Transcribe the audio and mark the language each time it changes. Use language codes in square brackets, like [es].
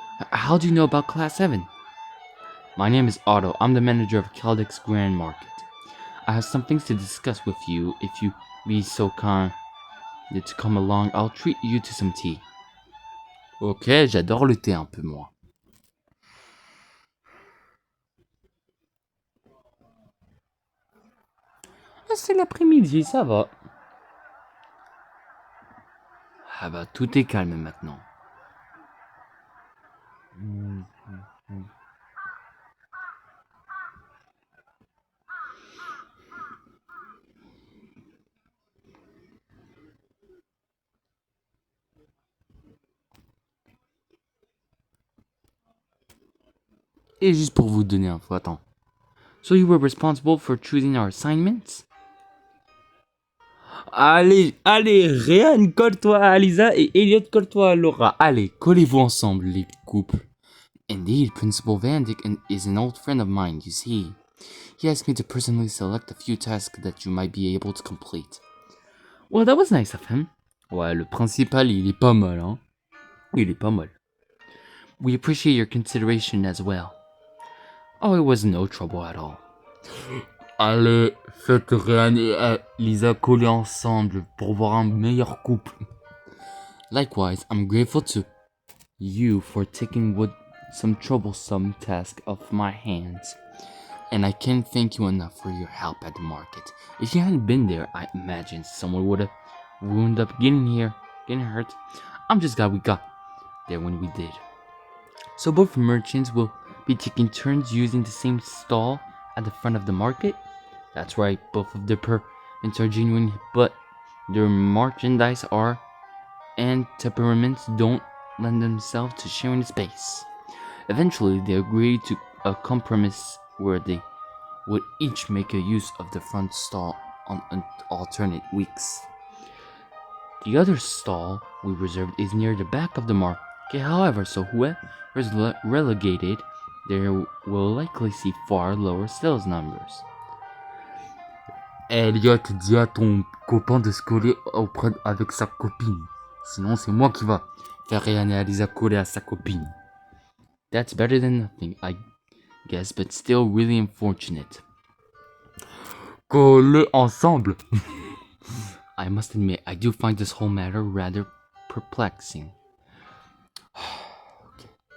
[en] How do you know about Class 7? My name is Otto. I'm the manager of Celtic's Grand Market. I have some things to discuss with you. If you be so kind to come along, I'll treat you to some tea. [fr] Ok, j'adore le thé un peu, moi. Ah, c'est l'après-midi, ça va. Ah bah, tout est calme maintenant. Et juste pour vous donner info, attends. [en] So you were responsible for choosing our assignments? [fr] Allez, Ryan, colle-toi à Alisa et Elliot, colle-toi à Laura. Allez, collez-vous ensemble, les couples. [en] Indeed, Principal Van Dyck is an old friend of mine, you see. He asked me to personally select a few tasks that you might be able to complete. Well, that was nice of him. [fr] Ouais, le principal, il est pas mal, hein. Il est pas mal. [en] We appreciate your consideration as well. Oh, it was no trouble at all. [fr] Allez, faites Ryan et Lisa coller ensemble pour voir un meilleur couple. [en] Likewise, I'm grateful to you for taking some troublesome task off my hands. And I can't thank you enough for your help at the market. If you hadn't been there, I imagine someone would have wound up getting hurt. I'm just glad we got there when we did. So both merchants will be taking turns using the same stall at the front of the market? That's right, both of their permits are genuine, but their merchandise are, and temperaments don't lend themselves to sharing the space. Eventually, they agreed to a compromise where they would each make a use of the front stall on alternate weeks. The other stall we reserved is near the back of the market, however, so whoever is relegated there will likely see far lower sales numbers. [fr] Elliot, dis à ton copain de se coller avec sa copine. Sinon, c'est moi qui va faire Ryan et Alisa coller à sa copine. [en] That's better than nothing, I guess, but still really unfortunate. [fr] Coller ensemble. [en] I must admit, I do find this whole matter rather perplexing. Okay.